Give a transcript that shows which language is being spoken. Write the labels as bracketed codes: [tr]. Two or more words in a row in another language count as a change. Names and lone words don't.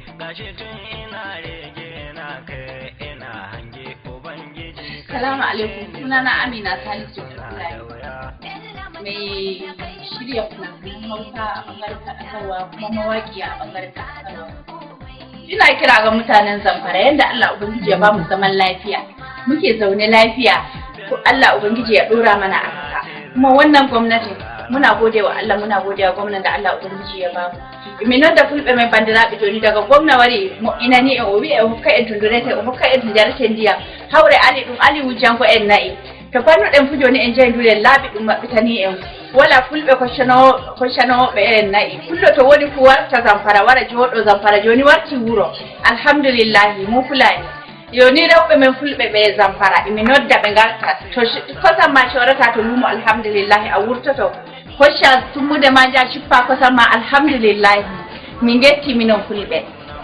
[ha] Salamu alaikum, sunana Amina Salisu mai shirya fina-finan Hausa a ɓangaren kaɗakarwa kuma mawaƙi a ɓangaren kaɗakarwa. Ina kira ga mutanen Zamfara yadda Allah Ubangiji ya ba mu zaman lafiya, muke zaune lafiya, ko Allah Ubangiji ya ɗora mana a haka. Kuma wannan gwamnatin muna gode wa Allah, muna gode wa gwamnan da Allah Ubangiji ya ba mu. [ff] Minon da fulɓe mai bandiraɓe joni daga gwamna wari mo'inani en o wi e hokka en tundurete o hokka en to jarete ndiyam hawre ali ɗum ali wujjanko en nayi to pannuɗen fu joni en jeyi ndulen laaɓi ɗum maɓɓitani en wala fulɓe koccanoɓe en nayi fullo to woni fu warta Zamfara wara jooɗo Zamfara joni warti wuro alhamdulillahi mo fulani yoni rewɓe men fulɓe ɓe Zamfara imi nodda ɓe garta to kosam ma corata to lumo alhamdulillahi a wurtoto hocca tummude ma ja cippa kosam ma alhamdulillahi min getti minon fulɓe.